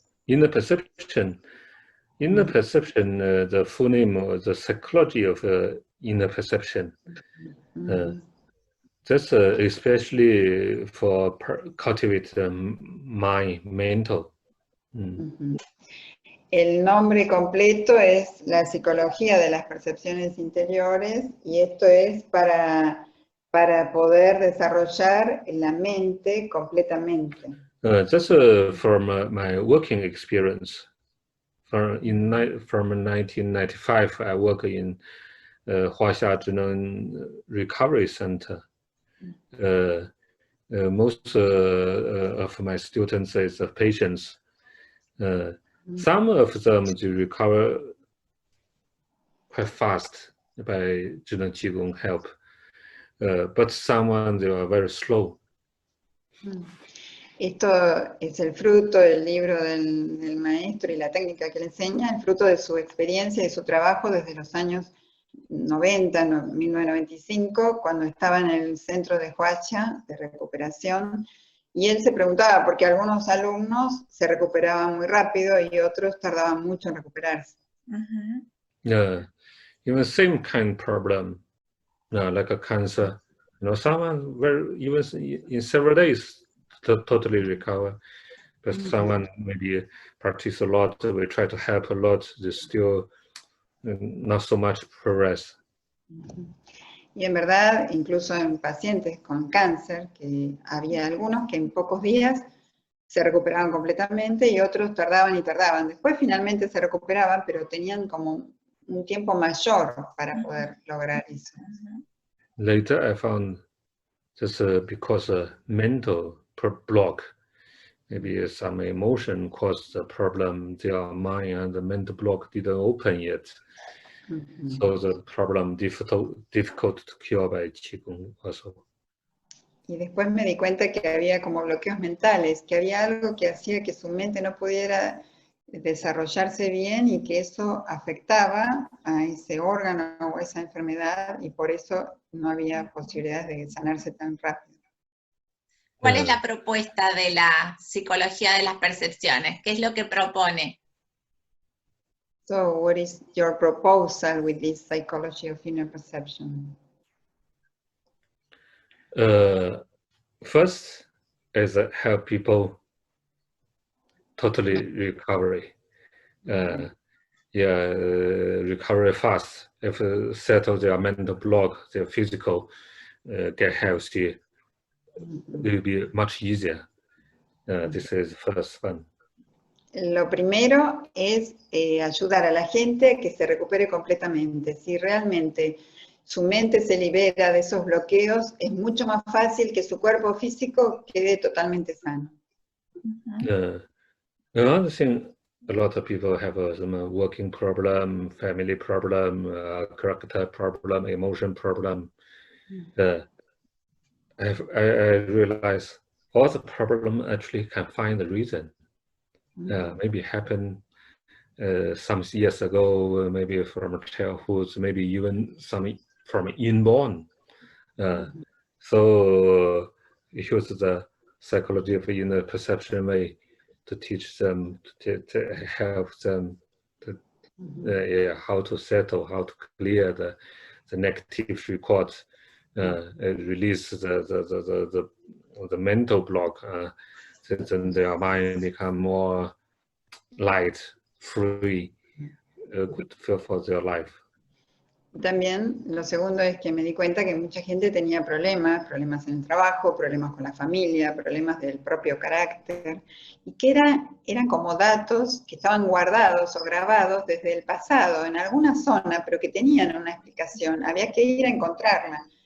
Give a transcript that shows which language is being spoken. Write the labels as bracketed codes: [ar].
[en] Inner perception, the full name of the psychology of inner perception. That's especially for cultivate mind, mental. [es] El nombre completo es la psicología de las percepciones interiores, y esto es para poder desarrollar la mente completamente. [en] That's from my working experience. From 1995, I work in Zhen Recovery Center. Most of my students is patients. Some of them do recover quite fast by Zhen Qigong help, but some they are very slow. [es] Esto es el fruto del libro del maestro y la técnica que le enseña, el fruto de su experiencia y su trabajo desde los años 90, 1995, cuando estaba en el centro de Sciacca, de recuperación, y él se preguntaba por qué algunos alumnos se recuperaban muy rápido y otros tardaban mucho en recuperarse. [en] Yeah, even same kind of problem, like a cancer. Someone even in several days totally recover, but someone maybe practice a lot, we try to help a lot, they still not so much progress. [es] Y en verdad, incluso en pacientes con cáncer, que había algunos que en pocos días se recuperaban completamente y otros tardaban y tardaban. Después finalmente se recuperaban, pero tenían como un tiempo mayor para poder lograr eso. [en] Later I found just because mental block, maybe some emotion caused the problem, their mind and the mental block didn't open yet. So the problem difficult to cure by Qigong also. [es] Y después me di cuenta que había como bloqueos mentales, que había algo que hacía que su mente no pudiera desarrollarse bien y que eso afectaba a ese órgano o esa enfermedad, y por eso no había posibilidades de sanarse tan rápido. ¿Cuál es la propuesta de la psicología de las percepciones? ¿Qué es lo que propone? [en] So what is your proposal with this psychology of inner perception? First is help people totally recovery. Recover fast. If settle their mental block, their physical get healthy, it will be much easier. This is the first one. [es] Lo primero es ayudar a la gente a que se recupere completamente. Si realmente su mente se libera de esos bloqueos, es mucho más fácil que su cuerpo físico quede totalmente sano. [en] Another thing, a lot of people have a working problem, family problem, character problem, emotion problem. I realize all the problem actually can find the reason. Maybe happened some years ago, maybe from childhood, maybe even some from inborn. So use the psychology of inner perception way to teach them, to help them to, how to settle, how to clear the negative records, release the mental block, then their mind become more light, free, good for their life. [es] También lo segundo es que me di cuenta que mucha gente tenía problemas en el trabajo, problemas con la familia, problemas del propio carácter, y que eran como datos que estaban guardados o grabados desde el pasado, en alguna zona, pero que tenían una explicación, había que ir a encontrarla.